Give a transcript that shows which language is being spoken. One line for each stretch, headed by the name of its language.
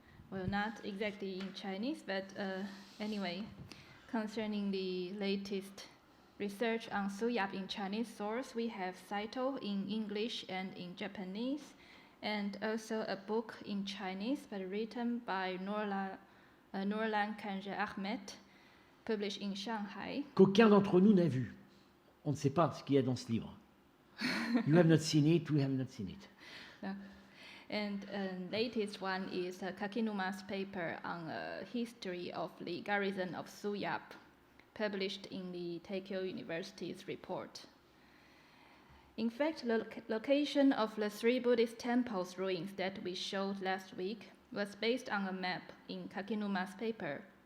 English: Well, not exactly in Chinese, but anyway, concerning the latest research on Souyab in Chinese source, we have Saito in English and in Japanese, and also a book in Chinese, but written by Nurlan Kanje Ahmed, published in Shanghai.
French: Qu'aucun d'entre nous n'a vu. On ne sait pas ce qu'il y a dans ce livre.
English: You have not seen it, we have not seen it. And latest one is Kakinuma's paper on history of the garrison of Souyab, published in the Taikyo University's report. In fact, the location of the 3 Buddhist temples ruins that we showed last week was based on a map in Kakinuma's paper.